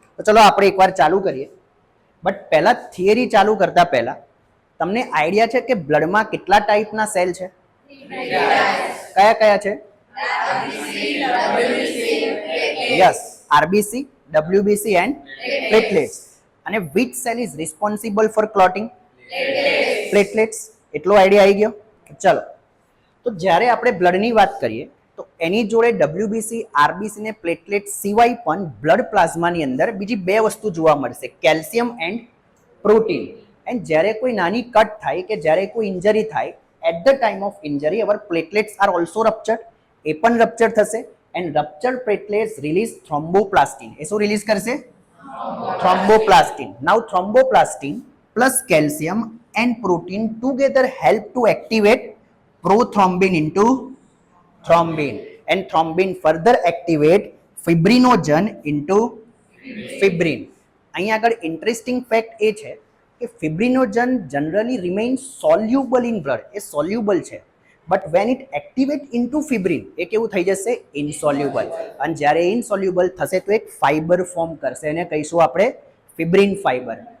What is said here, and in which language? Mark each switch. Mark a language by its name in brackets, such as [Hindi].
[Gujarati] તો ચલો આપણે એકવાર ચાલુ કરીએ. બટ પહેલા થિયરી ચાલુ કરતા પહેલા તમને આઈડિયા છે કે બ્લડમાં કેટલા ટાઈપના સેલ છે? કયા કયા છે? [English] Yes, RBC, WBC and platelets. અને which cell is responsible for clotting? [Gujarati] Platelets. એટલો આઈડિયા આવી ગયો? ચલો, તો જ્યારે આપણે બ્લડની વાત કરીએ તો એની જોડે ડબ્લ્યુબીસી, આરબીસી ને પ્લેટલેટ સિવાય પણ બ્લડ પ્લાઝમાની અંદર બીજી બે વસ્તુ જોવા મળશે, કેલ્શિયમ એન્ડ પ્રોટીન. [English] and [Gujarati] જ્યારે કોઈ નાની કટ થાય કે જ્યારે કોઈ ઇન્જરી થાય, [English] At the time of injury our platelets are also ruptured. [Gujarati] એ પણ રપ્ચર થશે [English] And ruptured platelets release thromboplastin. [Gujarati] એ શું રિલીઝ કરશે? Thromboplastin. [English] Now thromboplastin plus calcium and protein together help to activate prothrombin into thrombin, and thrombin further activate fibrinogen into fibrin. [Gujarati] અહીં આગળ interesting fact એ છે કે ફિબ્રિનોજન [English] Generally remains soluble in blood. [Gujarati] A soluble છે, [English] but when it activate into fibrin [Gujarati] એ કેવું થઈ જશે? ઇનસોલ્યુબલ. અને જ્યારે ઇનસોલ્યુબલ થશે તો એક ફાઈબર ફોર્મ કરશે, એને કહીશું આપણે ફિબ્રિન ફાઈબર.